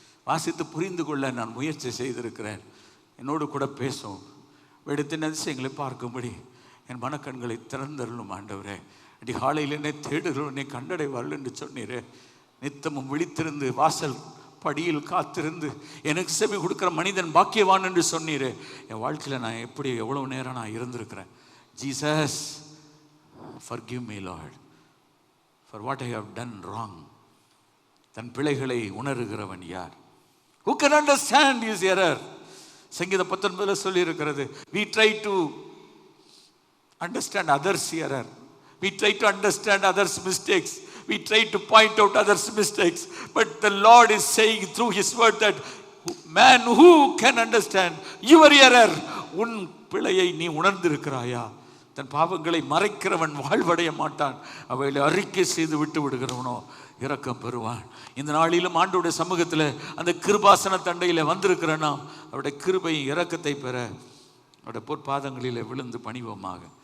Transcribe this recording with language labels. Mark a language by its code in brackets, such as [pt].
[ta] வாசித்து புரிந்து கொள்ள நான் முயற்சி செய்திருக்கிறேன். என்னோடு கூட பேசும் வேடத்தின் அதிசயங்களை பார்க்கும்படி என் மனக்கண்களை திறந்தருளும் ஆண்டவரே. அடி காலையில் என்னை தேடுகிறோம், என்னை கண்டடைவார்கள் என்று சொன்னீரே. நித்தமும் விழித்திருந்து வாசல் படியில் காத்திருந்து எனக்கு செவி கொடுக்குற மனிதன் பாக்கியவான் என்று சொன்னீரே. என் வாழ்க்கையில் நான் எப்படி எவ்வளோ நேரம் நான் இருந்திருக்கிறேன். [en] Jesus, forgive me Lord for what I have done wrong. [ta] தன் பிழைகளை உணர்கிறவன் யார்? [en] Who can understand his error? [ta] சங்கீதம் 19 சொல்லி இருக்கிறது, [en] we try to understand others' error, we try to understand others' mistakes, we try to point out others' mistakes, but the Lord is saying through his word that man, who can understand your error? [ta] உன் பிழையை நீ உணர்ந்திருக்கிறாயா? தன் பாவங்களை மறைக்கிறவன் வாழ்வடைய மாட்டான், அவைகளை அறிக்கை செய்து விட்டு விடுகிறவனோ இரக்கம் பெறுவான். இந்த நாளிலும் ஆண்டவருடைய சமூகத்தில் அந்த கிருபாசன தண்டையில் வந்திருக்கிற நாம் அவருடைய கிருபை இரக்கத்தை பெற அவருடைய பொற்பாதங்களில் விழுந்து பணிவோமாக.